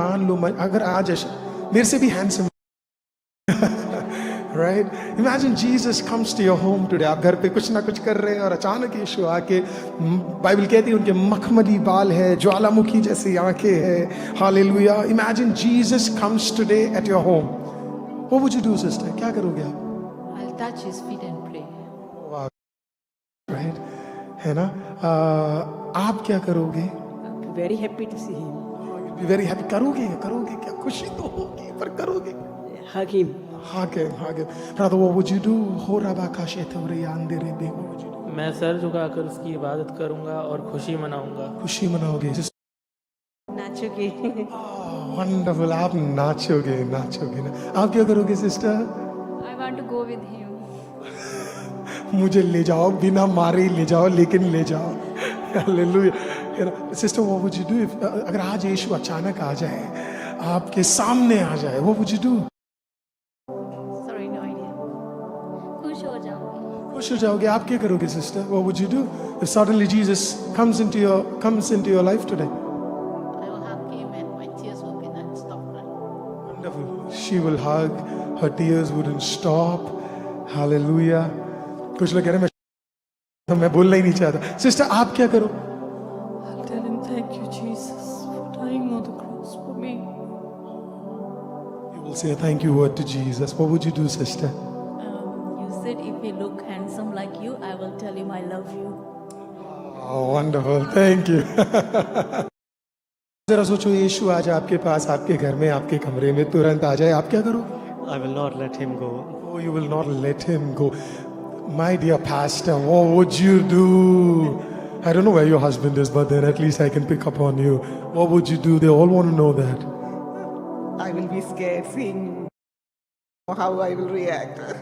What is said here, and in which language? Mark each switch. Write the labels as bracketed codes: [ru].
[hi] मान लो अगर आज मेरे से भी handsome right. [en] Imagine Jesus comes to your home today. [hi] आप घर पे कुछ ना कुछ कर रहे हैं और अचानक यीशु आके, बाइबल कहती है उनके मखमली बाल है, ज्वालामुखी जैसी आंखें है। Hallelujah. [en] Imagine Jesus comes today at your home. What would you do sister? [hi] क्या करोगे आप? [en] I'll touch his feet and pray. [hi] Right, है ना। आप क्या करोगे? [en] I'll be very happy to see him. Very happy. [hi] करोगे क्या? खुशी तो होगी पर करोगे? [en] Hug him. हाके brother, what would you do? हो रबा का शेतवरे आंदे रे बे, what would you do? [hi] मैं सर झुकाकर उसकी इबादत करूंगा और खुशी मनाऊंगा। खुशी मनाओगे? नाचोगे। वंडरफुल। आप नाचोगे ना। आप क्या करोगे sister? I want to go with him. मुझे ले जाओ, बिना मारे ले जाओ, लेकिन ले जाओ। Hallelujah. Sister [en] what would you do if [hi] अगर आज यीशु अचानक आ जाए, आपके सामने आ जाए, [en] what would you do? Sorry, no idea. [hi] खुश हो जाऊंगी। खुश हो जाओगे। आप क्या करोगे sister? [en] What would you do if suddenly Jesus comes into your life today? I will hug him and my tears will be not stop crying. Wonderful. She will hug, her tears wouldn't stop. Hallelujah. [hi] कुछ लोग कह रहे हैं मैं बोलना ही नहीं चाहता। Sister आप क्या करो? [en] I'll tell him thank you Jesus for dying on the cross for me. You will say a thank you word to Jesus. What would you do, sister? You said if you look handsome like you, I will tell him I love you. Oh, wonderful. Thank you. [hi] जरा सोचो यीशु आज आपके पास, आपके घर में, आपके कमरे में तुरंत आ जाए, आप क्या करोगे? [en] I will not let him go. Oh, you will not let him go. My dear pastor, what would you do? I don't know where your husband is, but then at least I can pick up on you. What would you do? They all want to know that. I will be scared seeing how I will react.